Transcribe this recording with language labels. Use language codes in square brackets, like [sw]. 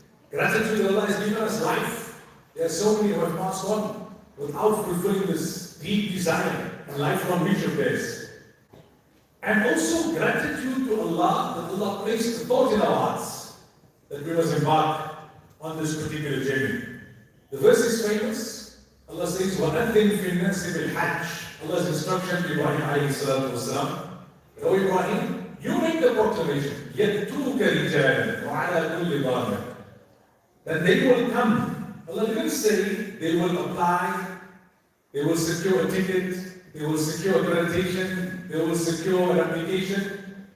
[en] Gratitude that Allah has given us life. There are so many who have passed on without fulfilling this deep desire and lifelong wish of theirs. And also gratitude to Allah that Allah placed the thought in our hearts that we must embark on this particular journey. The verse is famous. Allah says, [ar] وَأَذِّنْ فِي النَّاسِ بِالْحَجِّ. [en] Allah's instruction to Ibrahim alayhi salatu wasalam. O Ibrahim, you make the proclamation, [ar] يَأْتُوكَ رِجَالًا وَعَلَى كُلِّ ضَامِرٍ. [en] That they will come. Allah didn't say they will apply, they will secure a ticket, they will secure accreditation, they will secure an application.